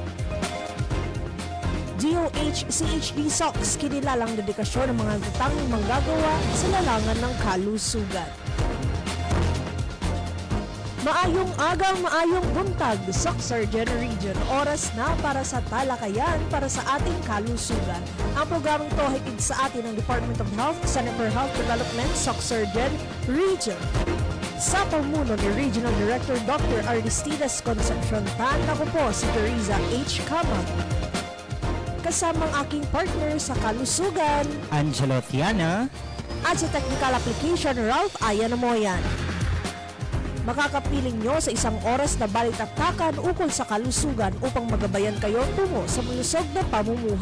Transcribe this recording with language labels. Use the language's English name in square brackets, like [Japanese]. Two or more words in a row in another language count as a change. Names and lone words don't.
[Filipino] DOH CHD SOCS kinilalang dedikasyon ng mga tatanging manggagawa sa larangan ng kalusugan. [Hiligaynon] Maayong agaw, maayong buntag, Soc-Surgeon Region. [Filipino] Oras na para sa talakayan para sa ating kalusugan. Ang programang to hatid sa atin ng Department of Health, Center for Health Development, Soc-Surgeon Region. Sa pamuno ni Regional Director Dr. Aristides Concepcion Tan, ako po si Teresa H. Kamag. Kasamang aking partner sa kalusugan, Angelo Tiana, at sa [English] technical application, [Filipino] Ralph Ayanamoyan. Makakapiling nyo sa isang oras na balitaktakan ukol sa kalusugan upang magabayan kayo tungo sa malusog na pamumuhay.